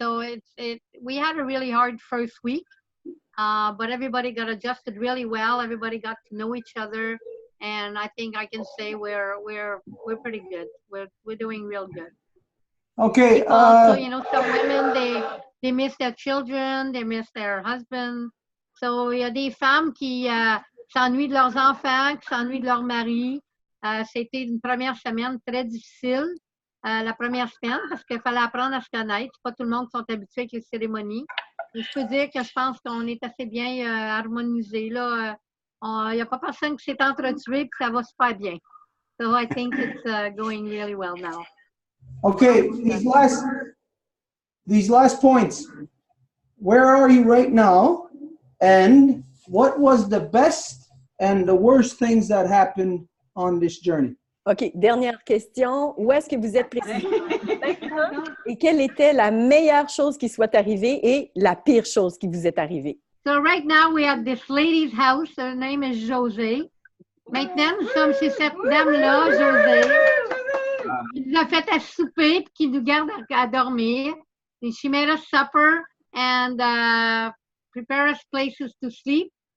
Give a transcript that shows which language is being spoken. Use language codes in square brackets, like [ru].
[en] So we had a really hard first week, but everybody got adjusted really well. Everybody got to know each other. And I think I can say we're pretty good. We're doing real good. Okay. Also, you know, some women they miss their children, they miss their husband. [fr] So il y a des femmes qui s'ennuient de leurs enfants, qui s'ennuient de leur mari. C'était une première semaine très difficile. La première semaine parce qu'il fallait apprendre à se connaître. Pas tout le monde sont habitués avec les cérémonies. Et je peux dire que je pense qu'on est assez bien harmonisés là. Il n'y a pas personne qui s'est entretué puis ça va super bien. [en] So I think it's going really well now. Okay, these last points. Where are you right now? And what was the best and the worst things that happened on this journey? [fr] OK, dernière question. Où est-ce que vous êtes précisément maintenant? Et quelle était la meilleure chose qui soit arrivée et la pire chose qui vous est arrivée? [en] So right now we have this lady's house. Her name is José. [fr] Maintenant, nous sommes chez cette dame-là, José, qui nous a fait à souper et qui nous garde à dormir. [en] And she made us supper and prepare us places to sleep.